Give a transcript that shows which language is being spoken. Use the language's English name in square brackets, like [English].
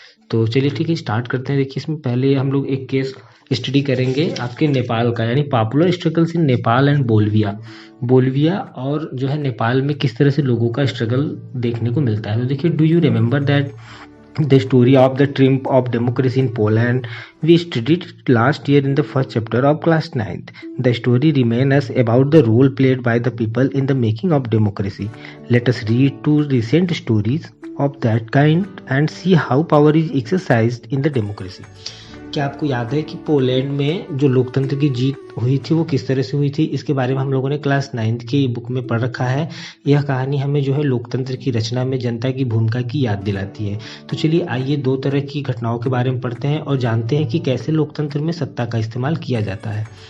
[Hindi] तो चलिए ठीक है, स्टार्ट करते हैं। देखिए इसमें पहले हम लोग एक केस स्टडी करेंगे आपके नेपाल का, यानी popular struggles in Nepal and Bolivia और जो है नेपाल में किस तरह से लोगों का स्ट्रगल देखने को मिलता है। तो देखिए, [English] Do you remember that the story of the triumph of democracy in Poland? We studied it last year in the first chapter of class 9th. The story remains us about the role played by the people in the making of democracy. Let us read two recent stories of that kind and see how power is exercised in the democracy. [Hindi] क्या आपको याद है कि Poland में जो लोकतंत्र की जीत हुई थी वो किस तरह से हुई थी? इसके बारे में हम लोगों ने क्लास 9th की बुक में पढ़ रखा है। यह कहानी हमें जो है लोकतंत्र की रचना में जनता की भूमिका की याद दिलाती है। तो चलिए आइए दो तरह की घटनाओं के बारे में पढ़ते हैं और जानते हैं कि कैसे लोकतंत्र में सत्ता का इस्तेमाल किया जाता है।